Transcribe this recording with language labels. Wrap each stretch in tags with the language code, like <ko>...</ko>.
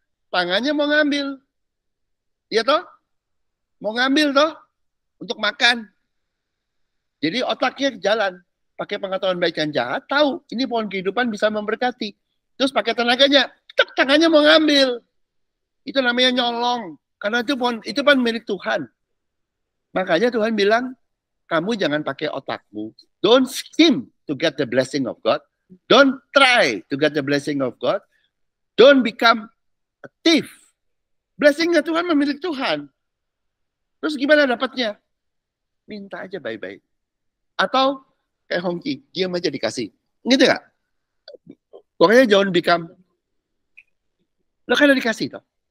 <id>Tangannya mau ngambil. Iya toh? Mau ngambil toh? Untuk makan. Jadi otaknya jalan. Pakai pengetahuan baik dan jahat, tahu ini pohon kehidupan bisa memberkati. Terus pakai tenaganya, tangannya mau ngambil. Itu namanya nyolong. Karena itu pohon itu kan milik Tuhan. Makanya Tuhan bilang, kamu jangan pakai otakmu.</id> <en>Don't scheme to get the blessing of God. Don't try to get the blessing of God. Don't become a thief.</en> <id>Blessingnya Tuhan milik Tuhan. Terus gimana dapatnya? Minta aja baik-baik. Atau kayak Hongki, diam aja dikasih. Gitu gak? Pokoknya jangan become. Lo kan dikasih toh.</id>